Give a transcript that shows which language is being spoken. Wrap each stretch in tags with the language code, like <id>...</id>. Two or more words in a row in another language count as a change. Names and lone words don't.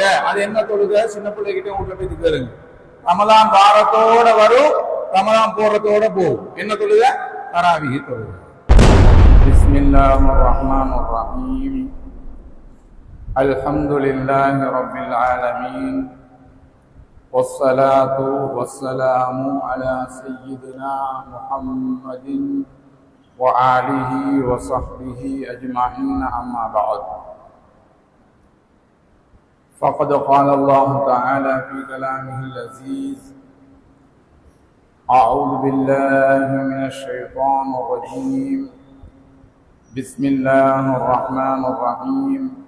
<ta>அது என்ன தொழுக? சின்ன பிள்ளைகிட்ட வீட்டுல போய் கேளுங்க. ரமலான் வாரத்தோட வரும், ரமலான் போறதோட போகும். என்ன தொழுக? தராவீஹ் தொழுக.</ta> <ar>بسم الله الرحمن الرحيم. الحمد لله رب العالمين. والصلاة والسلام على سيدنا محمد وآله وصحبه أجمعين، أما بعد. فقد قال الله تعالى في كلامه العزيز: أعوذ بالله من الشيطان الرجيم، بسم الله الرحمن الرحيم.</ar>